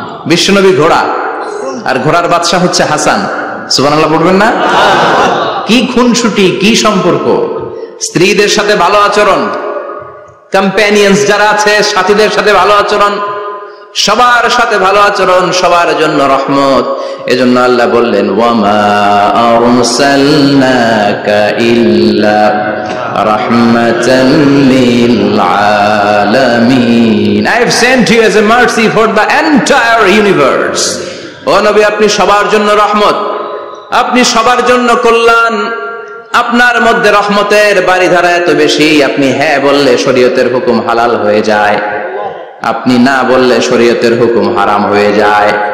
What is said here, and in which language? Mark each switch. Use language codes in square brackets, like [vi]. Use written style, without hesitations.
[bn] বিশ্বনবী ঘোড়া, আর ঘোড়ার বাদশা হচ্ছে হাসান। সুবহানাল্লাহ পড়বেন না? কি খুনসুটি, কি সম্পর্ক! স্ত্রীদের সাথে ভালো আচরণ, কম্প্যানিয়ন্স যারা আছে সাথীদের সাথে ভালো আচরণ, সবার সাথে ভালো আচরণ, সবার জন্য রহমত। এজন্য আল্লাহ বললেন [ar] ওয়ামা আরসালনাকা ইল্লা রাহমাতান লিল আলামিন, [en] I have sent you as a mercy for the entire universe. [bn] ও নবী, আপনি সবার জন্য রহমত, আপনি সবার জন্য কল্যাণ, আপনার মধ্যে রহমতের বাড়িধারা এত বেশি, আপনি হ্যাঁ বললে শরীয়তের হুকুম হালাল হয়ে যায়, আপনি না বললে শরীয়তের হুকুম হারাম হয়ে যায়।